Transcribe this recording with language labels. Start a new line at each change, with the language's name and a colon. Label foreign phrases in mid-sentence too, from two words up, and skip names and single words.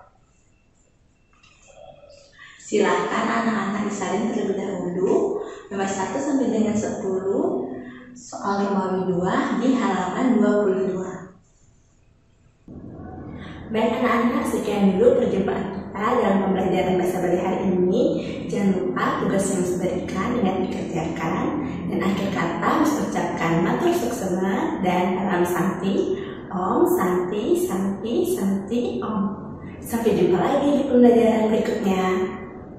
Indonesian: Silahkan anak-anak disalin terlebih dahulu nomor 1 sampai dengan 10 soal Romawi 2 di halaman 22. Baik anak-anak, sekian dulu perjumpaan kita dalam pembelajaran bahasa Bali hari ini. Jangan lupa tugas yang diberikan dengan dikerjakan, dan akhir kata harus ucapkan
Balinese: matur suksema
Indonesian: dan salam santi.
Sanskrit: Om santi santi santi om.
Indonesian: Sampai jumpa lagi di pembelajaran berikutnya.